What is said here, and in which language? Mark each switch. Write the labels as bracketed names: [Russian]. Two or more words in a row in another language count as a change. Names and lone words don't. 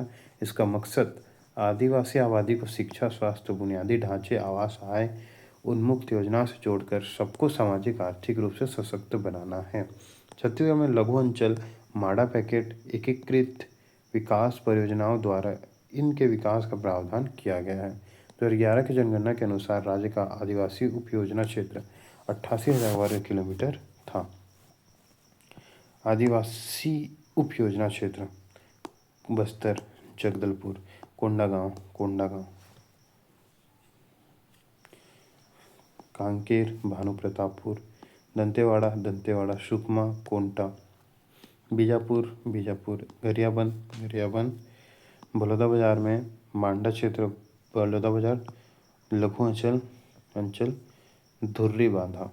[Hindi] इसका मकसद आदिवासी आबादी को शिक्षा स्वास्थ्य बुनियादी ढांचे आवास आय उन्मुक्त योजना से जोड़कर सबको सामाजिक आर्थिक रूप से सशक्त बनाना है। छत्तीसगढ़ में लघु अंचल माडा पैकेट एकीकृत विकास परियोजनाओं द्वारा इनके विकास का प्रावधान किया गया है। 2011 की जनगणना के अनुसार राज्य का आदिवासी उपयोजना क्षेत्र 88,000 वर्ग किलोमीटर था। आदिवासी उपयोजना क्षेत्र बस्तर जगदलपुर कोंडागांव कांकेर भानुप्रतापपुर दंतेवाड़ा सुकमा कोंटा बीजापुर गरियाबंद बलौदाबाजार में मांडा क्षेत्र बलौदाबाजार लघु अंचल धुर्री बांधा।